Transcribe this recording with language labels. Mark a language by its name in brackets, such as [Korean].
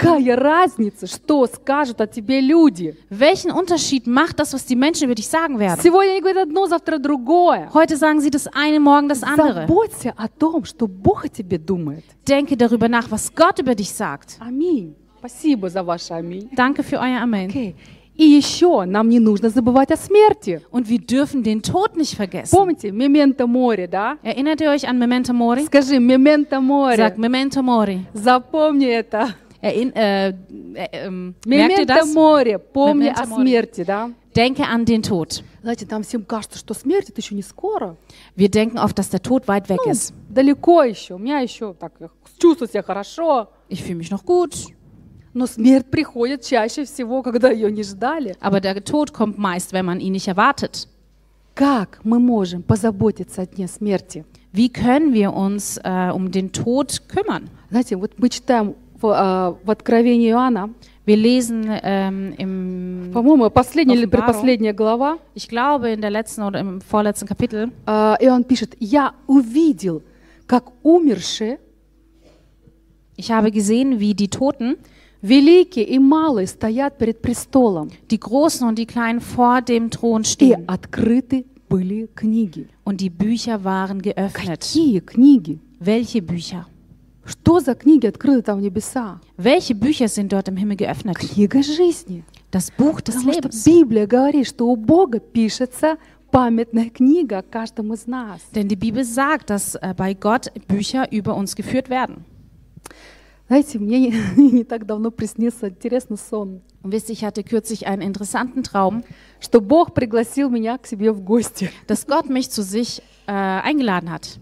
[Russian] Какая разница, что скажут о тебе люди? [German] Welchen Unterschied macht das, was die Menschen über dich sagen werden? [Russian] Сегодня они говорят одно, завтра другое. [German] Heute sagen sie das eine, morgen das andere. [Russian] Заботься о том, что Бог о тебе думает. [German] Denke darüber nach, was Gott über dich sagt. [Russian] Аминь. Спасибо за ваше аминь. [German] Danke für euer Amen. [English] Okay. [Russian] И еще нам не нужно забывать о смерти. [German] Und wir dürfen den Tod nicht vergessen. [Russian] Помните, Memento Mori, да? [German] Erinnert ihr euch an Memento Mori? [Russian] Скажи, Memento Mori. [German] Sag, Memento Mori. [Russian] Запомни это. [German] Merkt ihr das? [Russian] Memento Mori. Помни о смерти, да? [German] Denke an den Tod. [Russian] Знаете, нам всем кажется, что смерть это еще не скоро. [German] Wir denken oft, dass der Tod weit weg ist. [Russian] Далеко еще. У меня еще так чувствую себя хорошо. [German] Ich fühle mich noch gut. [Russian] Но смерть приходит чаще всего, когда ее не ждали. [German] Aber der Tod kommt meist, wenn man ihn nicht erwartet. [Russian] Как мы можем позаботиться о дне смерти? [German] Wie können wir uns den Tod kümmern? [Russian] Знаете, вот мы читаем в Откровении Иоанна. [German] Wir lesen [Russian] по-моему, последняя или предпоследняя глава. [German] Ich glaube, in der letzten oder im vorletzten Kapitel. [Russian] Иоанн пишет: «Я увидел, как умершие». [German] Ich habe gesehen, wie die Toten. [Russian] Великие и малые стоят перед престолом. [German] Die großen und die kleinen vor dem Thron stehen. [Russian] И открыты были книги. [German] Und die Bücher waren geöffnet. [Russian] Какие книги? [German] Welche Bücher? [Russian] Что за книги открыты там в небеса? [German] Welche Bücher sind dort im Himmel geöffnet? [Russian] Книга жизни. [German] Das Buch des [Russian] Потому [German] Lebens. [Russian] Библия говорит, что у Бога пишется памятная книга каждому из нас. [German] Denn die Bibel sagt, dass bei Gott Bücher über uns geführt werden. [Russian] Знаете, мне не так давно приснился интересный сон. [German] Wisst ihr, ich hatte kürzlich einen interessanten Traum, [Russian] что Бог пригласил меня к себе в гости. [German] Dass Gott mich zu sich eingeladen hat.